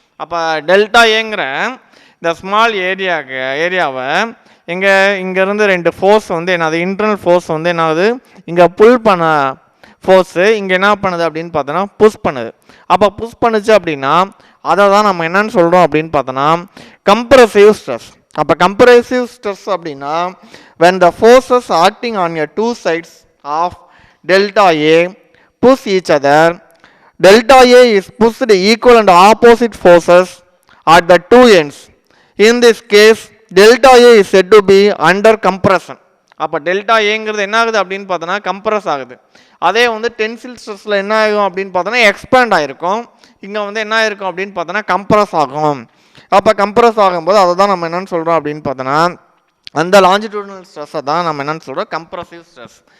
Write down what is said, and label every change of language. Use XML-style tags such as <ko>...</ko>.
<ta>அப்போ டெல்டா ஏங்கிற இந்த ஸ்மால் ஏரியாவை இங்கேருந்து 2 ஃபோர்ஸ் வந்து என்னது இன்டர்னல் ஃபோர்ஸ் வந்து என்ன ஆகுது, இங்கே புல் பண்ண ஃபோர்ஸு இங்கே என்ன பண்ணுது அப்படின்னு பார்த்தோன்னா புஷ் பண்ணுது. அப்போ புஷ் பண்ணுச்சு அப்படின்னா அதை தான் நம்ம என்னன்னு சொல்கிறோம் அப்படின்னு பார்த்தோன்னா கம்ப்ரசிவ் ஸ்ட்ரெஸ். அப்போ கம்ப்ரசிவ் ஸ்ட்ரெஸ் அப்படின்னா</ta> <en>when the forces acting on your two sides of delta A push each other, delta A is pushed equal and opposite forces at the two ends. In this case delta A is said to be under compression.</en> <ta>அப்போ delta ஏங்கிறது என்ன ஆகுது அப்படின்னு பார்த்தோன்னா compress ஆகுது. அதே வந்து tensile ஸ்ட்ரெஸ்ஸில் என்ன ஆகும் அப்படின்னு பார்த்தோன்னா எக்ஸ்பேண்ட் ஆகிருக்கும். இங்கே வந்து என்ன ஆயிருக்கும் அப்படின்னு பார்த்தோன்னா கம்ப்ரஸ் ஆகும். அப்போ கம்ப்ரஸ் ஆகும்போது அதை தான் நம்ம என்னென்னு சொல்கிறோம் அப்படின்னு பார்த்தோன்னா அந்த லாஞ்சிடியூடனல் ஸ்ட்ரெஸ்ஸை தான் நம்ம என்னென்னு சொல்கிறோம் கம்ப்ரசிவ் ஸ்ட்ரெஸ்.</ta>